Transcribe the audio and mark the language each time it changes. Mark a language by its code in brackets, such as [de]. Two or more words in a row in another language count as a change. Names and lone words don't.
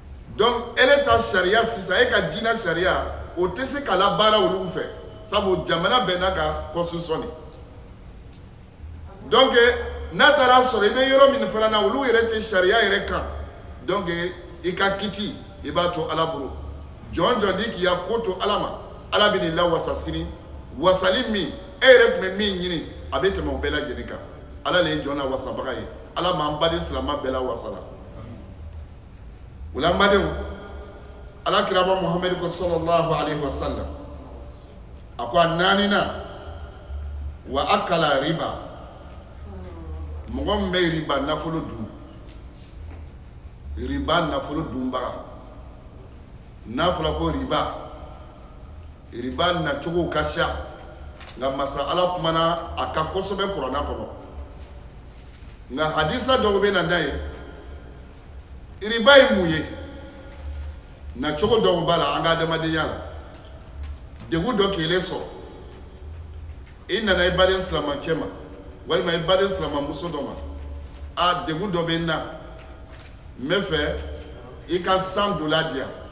[bm] donc ele ta charia sisan e ka diinɛ charia o tɛ se ka labaara olu fɛ sabu jamana bɛɛ n'a ka constitution de donc n'a taara sɔrɔ i bɛ yɔrɔ min fana na olu yɛrɛ tɛ charia yɛrɛ kan donc i ka kiti i b'a to ala bolo jɔn jɔn di k'i ya ko to ala ma ala bɛ nin lawasa sini wasali min e yɛrɛ tun bɛ min ɲini a bɛ tɛmɛ o bɛɛ lajɛlen kan ala le ye jɔn na wasabaga ye ala m'an baden silamɛ bɛɛ la wasala o la n badenw ala kiraba muhammed ko [ar] صلى الله عليه وسلم [bm] a ko a naanina [ar] وأكل الربا [bm] mɔgɔ min bɛ riba nafolo dun riba nafolo dunbaga n'a fɔra ko riba nacogo ka ca nka masa ala kumana a ka kosɛbɛ kuranna kɔnɔ nka hadisa dɔw bɛ na n'a ye riba ye mun ye nacogo dɔw b'a la an ka adamadenya la degun dɔ k'ile sɔrɔ i nana i baden silamɛcɛ ma walima i baden silamɛmuso dɔ ma a degun dɔ bɛ n na n bɛ fɛ i ka san dola di yan